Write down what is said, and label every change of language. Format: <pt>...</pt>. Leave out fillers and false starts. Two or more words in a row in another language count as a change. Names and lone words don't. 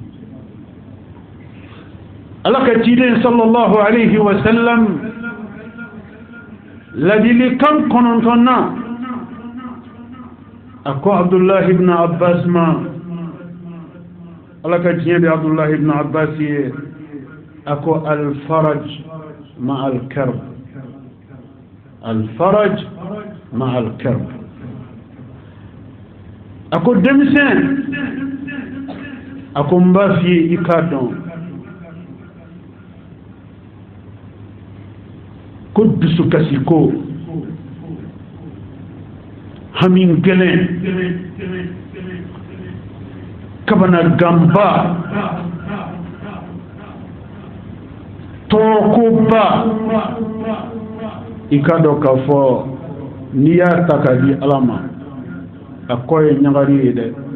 <bm>ala ka ciden</bm> <ar>صلى الله عليه وسلم</ar> <bm>ladilikan 9 ako Abdullah ibn Abbas ma ala ka diɲɛ bɛ Abdullah ibn Abbas ye ako</bm> <ar>الفرج مع الكرب الفرج مع الكرب</ar> <bm>ako denmisɛn ako n b'a f'i ye i k'a dɔn ko dusukasi ko hami gɛlɛn kabana ganba tɔɔrɔkoba i ka dɔn k'a fɔ n'i y'a ta k'a di ala ma a kɔ ye ɲagari ye dɛ</bm>